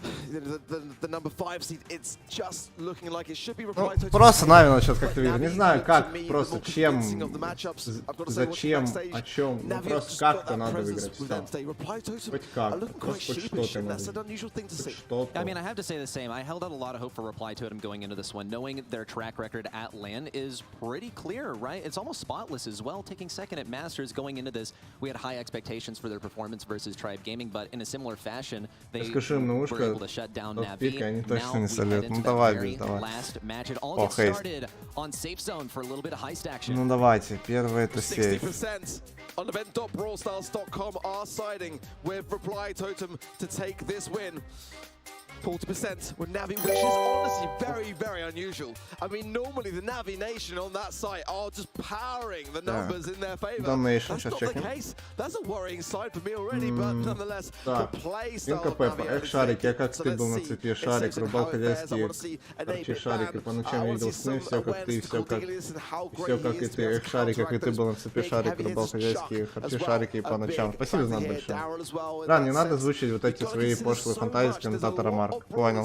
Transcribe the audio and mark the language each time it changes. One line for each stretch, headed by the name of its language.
Russian: Ну, просто Нави надо сейчас как-то видеть. Не знаю как, просто чем, зачем, о чем. Ну просто как-то надо выиграть. Все. Хоть как-то, просто хоть что-то надо. Хоть что-то.
English: I mean, I have to say the same. I held out a lot of hope for Reply Totem going into this one, knowing their track record at LAN is pretty clear, right? It's almost spotless as well, taking second at Masters going into this. We had high expectations for their performance versus Tribe Gaming, but in a similar fashion, they were able to shut down Navi.
Russian: Они точно не солят. Ну давай, без давай. О, хейст. Ну давайте, первый это сейф.
English: On event.brawlstars.com are siding with Reply Totem to take this win. 40% with Navi, which is honestly very, very unusual. I mean, normally the Navi Nation on that site are just powering the numbers in their favor. That's not the case. That's a worrying side for me already, but nonetheless, the play style of Navi,
Russian: шарики, а как ты был на цепи? Шарик, рубал хозяйский, торчи шарик, и по ночам видел сны, все как ты, все как и ты. Шарик, как и ты был на цепи, шарик, рубал хозяйский, торчи шарики, и по ночам. Спасибо, знак большое. Да, не надо звучить вот эти свои пошлые фантазии с комментатора Марк. Понял.